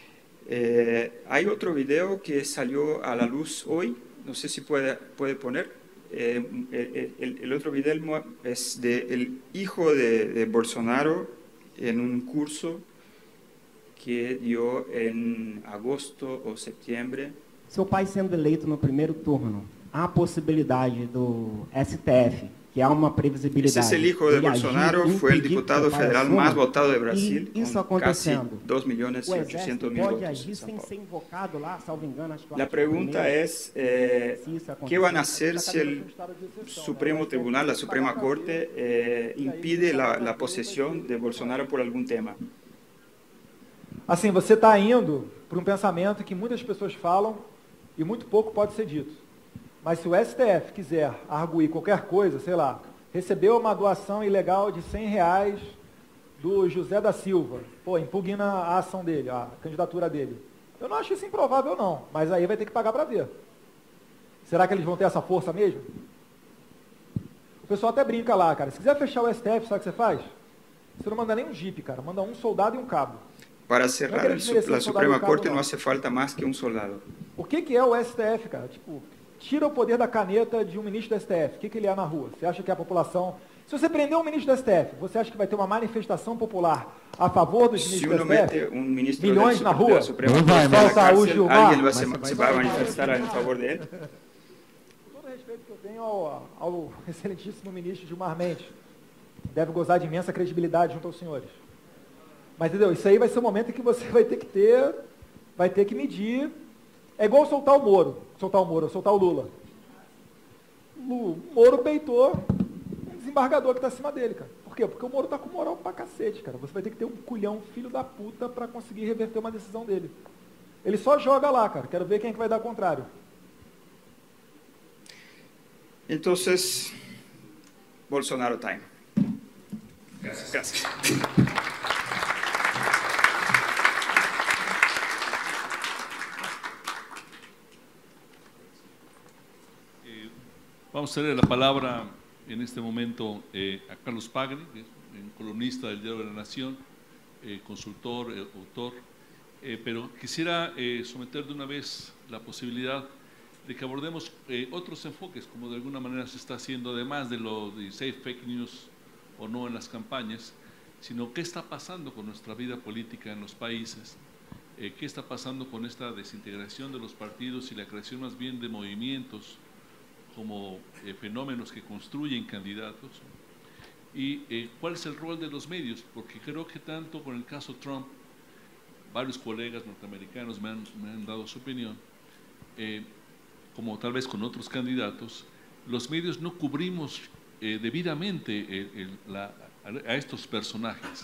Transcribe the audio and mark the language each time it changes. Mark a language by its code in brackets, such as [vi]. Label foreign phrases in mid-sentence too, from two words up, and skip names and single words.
[es] Hay otro video que salió a la luz hoy, no sé si puede poner. el otro video es del hijo de Bolsonaro en un curso que dio en agosto [pt] ou setembro. Seu pai sendo eleito no primeiro turno, há a possibilidade do STF, que há uma previsibilidade. [es] Ese es el hijo de Bolsonaro, fue el diputado federal más votado de Brasil, [pt] isso [es] con casi [pt] acontecendo, [es] 2.800.000 [pt] pode [es] votos. [pt] agir [es] en São [pt] sem [es] Paulo. [pt] ser invocado lá, salvo engano, às [es] La pregunta es, ¿qué van a hacer si el Supremo Tribunal, la Suprema Corte, impide la posesión de Bolsonaro por algún tema? [pt] Assim, você está indo para um pensamento que muitas pessoas falam e muito pouco pode ser dito. Mas se o STF quiser arguir qualquer coisa, sei lá, recebeu uma doação ilegal de R$100 do José da Silva, pô, impugna a ação dele, a candidatura dele. Eu não acho isso improvável não, mas aí vai ter que pagar para ver. Será que eles vão ter essa força mesmo? O pessoal até brinca lá, cara. Se quiser fechar o STF, sabe o que você faz? Você não manda nem um jipe, cara. Manda um soldado e um cabo. [es] Para cerrar la Suprema Corte no hace falta más que un soldado. [pt] O que é o STF, cara? Tipo, tira o poder da caneta de um ministro do STF. O que ele é na rua? Você acha que a população... Se você prender um ministro do STF, você acha que vai ter uma manifestação popular a favor dos ministros do STF? Milhões na rua? Falta o Gilmar. [es] ¿Alguien se va a manifestar en favor de él? [pt] Com todo o respeito que eu tenho ao excelentíssimo ministro Gilmar Mendes, deve gozar de imensa credibilidade junto aos senhores. Mas, entendeu? Isso aí vai ser o momento em que você vai ter que medir. É igual soltar o Moro, soltar o Lula. O Moro peitou um desembargador que está acima dele, cara. Por quê? Porque o Moro está com moral pra cacete, cara. Você vai ter que ter um culhão filho da puta para conseguir reverter uma decisão dele. Ele só joga lá, cara. Quero ver quem é que vai dar o contrário. Então, Bolsonaro time. [es] Gracias. Vamos a ceder la palabra en este momento a Carlos Pagni, que es un columnista del Diario de la Nación, consultor, autor, pero quisiera someter de una vez la posibilidad de que abordemos otros enfoques, como de alguna manera se está haciendo, además de lo de safe [en] fake news [es] o no en las campañas, sino qué está pasando con nuestra vida política en los países, qué está pasando con esta desintegración de los partidos y la creación más bien de movimientos como fenómenos que construyen candidatos, y cuál es el rol de los medios, porque creo que tanto con el caso Trump, varios colegas norteamericanos me han dado su opinión, como tal vez con otros candidatos, los medios no cubrimos debidamente a estos personajes.